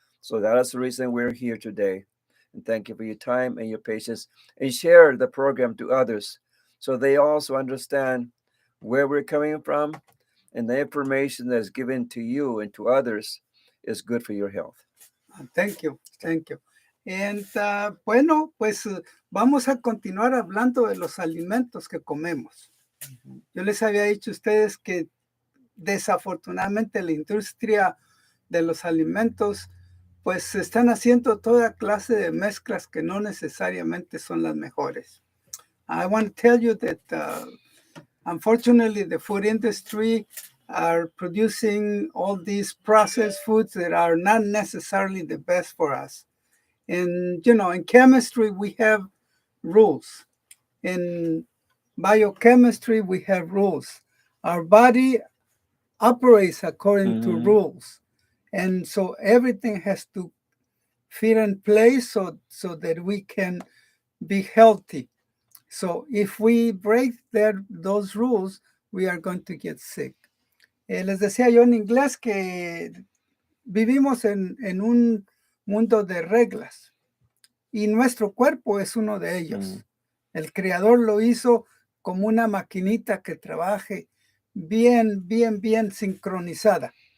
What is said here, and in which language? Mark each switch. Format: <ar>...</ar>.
<en>So that is the reason we're here today. And thank you for your time and your patience. And share the program to others so they also understand where we're coming from and the information that is given to you and to others is good for your health. Thank you. Thank you.</en> <es>And, bueno, pues vamos a continuar hablando de los alimentos que comemos. Yo les había dicho a ustedes que desafortunadamente la industria de los alimentos pues están haciendo toda clase de mezclas que no necesariamente son las mejores.</es> <en>I want to tell you that unfortunately the food industry are producing all these processed foods that are not necessarily the best for us. And, in chemistry, we have rules. In biochemistry, we have rules. Our body operates according to rules. And so everything has to fit in place so that we can be healthy. So if we break those rules, we are going to get sick.</en> <es>Les decía yo en inglés que vivimos en un mundo de reglas y nuestro cuerpo es uno de ellos. El creador lo hizo como una maquinita que trabaje bien sincronizada.</es>